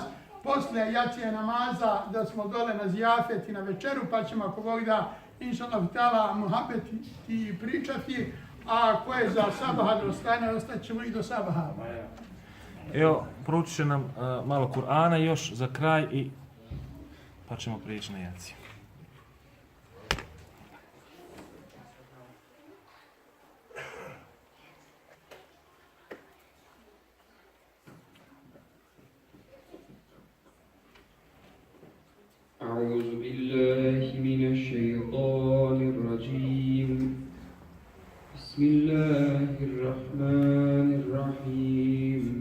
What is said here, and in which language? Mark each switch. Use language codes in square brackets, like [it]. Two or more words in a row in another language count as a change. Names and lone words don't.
[bs] Poslije jacije namaza da smo dole na zijafet i na večeru, pa ćemo ako Bog da, [ar] إن شاء الله تعالى, [bs] muhabet i pričati. A ko je za sabaha da ostane, ostat ćemo i do sabaha. Evo, proučit će nam malo Kur'ana još za kraj i pa ćemo prijeći na jaciju. [ar] أعوذ بالله من الشيطان الرجيم بسم الله الرحمن الرحيم